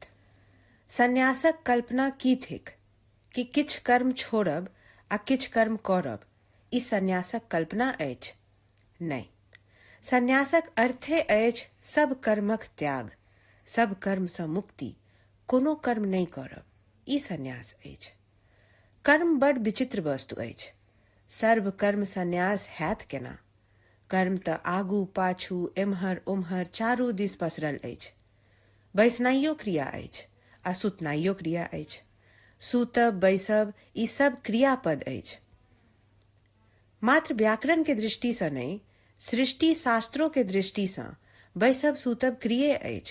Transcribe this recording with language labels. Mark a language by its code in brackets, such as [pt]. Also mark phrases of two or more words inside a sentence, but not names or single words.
[mai] सन्यासक कल्पना की थिक कि किछ कर्म छोड़ब आ किछ कर्म करब, ई सन्यासक कल्पना अछि? नहि, सन्यासक अर्थे अछि सब कर्मक त्याग, सब कर्म सँ मुक्ति, कोनो कर्म नहि करब, ई सन्यास अछि। कर्म बड़ विचित्र वस्तु अछि। सर्व कर्म सन्यास हैत केना? कर्म तऽ आगू पाछू एम्हर ओम्हर चारू दिस पसरल अछि। बैसनाइयो क्रिया अछि आ सुतनाइयो क्रिया अछि। सूतब बैसब ई सब क्रियापद अछि। मात्र व्याकरण के दृष्टि सँ नहि, सृष्टि शास्त्रों के दृष्टि सँ बैसब सूतब क्रिये अछि।